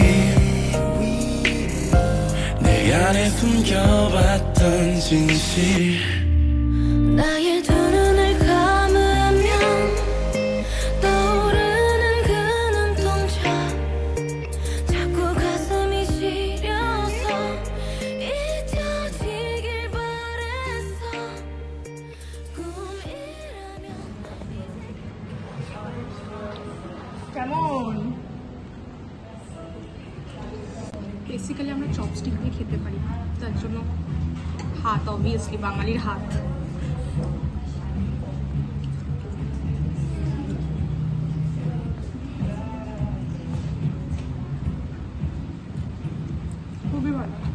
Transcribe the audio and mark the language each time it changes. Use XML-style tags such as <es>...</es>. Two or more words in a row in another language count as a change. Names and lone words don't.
<ko>내 안에 숨겨왔던 진실 나의 두 눈을 감으면 떠오르는 그 눈동자 자꾸 가슴이 시려서 잊혀지길 바랬어 꿈이라면</ko> <bn>কেমন? বেসিক্যালি আমরা চপস্টিক দিয়ে খেতে পারি, তার জন্য হাত, অবভিয়াসলি বাঙালির হাত। খুবই ভালো।</bn>